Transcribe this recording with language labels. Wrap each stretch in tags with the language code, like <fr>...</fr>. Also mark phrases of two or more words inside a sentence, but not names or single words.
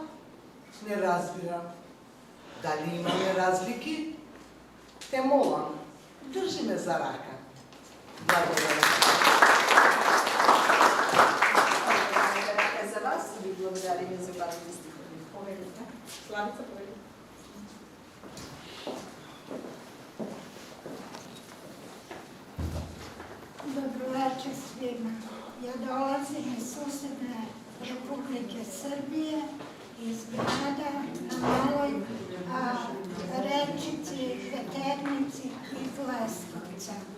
<mk>Не разбирам. Дали имаме разлики? Те молам, држи ме за рака. Благодарам. За вас ви благодариме за вашите стихови. Поведете. Славица, поведете.</mk> <sr>Dobro večer svima. Ja dolazim iz susedne Republike Srbije, iz grada na maloj Maternici iz Leskovca.</sr>